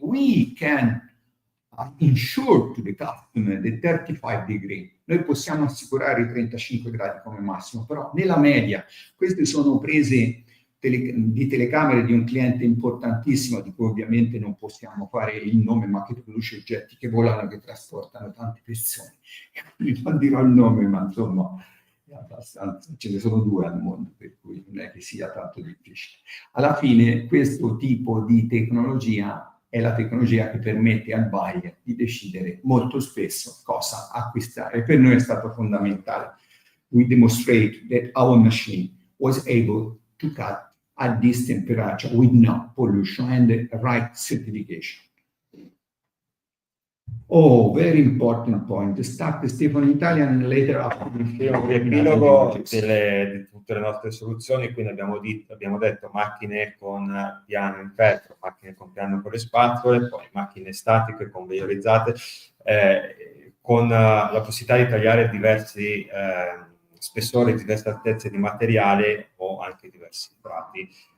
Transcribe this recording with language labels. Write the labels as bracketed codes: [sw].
[en] We can insure to the customer the 35 degree. [it] Noi possiamo assicurare i 35 gradi come massimo, però nella media queste sono prese di telecamere di un cliente importantissimo, di cui ovviamente non possiamo fare il nome, ma che produce oggetti che volano, che trasportano tante persone. Non dirò il nome, ma insomma è abbastanza, ce ne sono due al mondo, per cui non è che sia tanto difficile. Alla fine questo tipo di tecnologia è la tecnologia che permette al buyer di decidere molto spesso cosa acquistare. Per noi è stato fondamentale. [en] We demonstrate that our machine was able to cut at this temperature with no pollution and the right certification. Oh, very important point. Start Stefano in Italian and later after [it] un riepilogo di tutte le nostre soluzioni. Quindi abbiamo detto macchine con piano in ferro, macchine con piano con le spazzole, poi macchine statiche conveiorizzate, con la possibilità di tagliare diversi spessori, diverse altezze di materiale o anche diversi strati.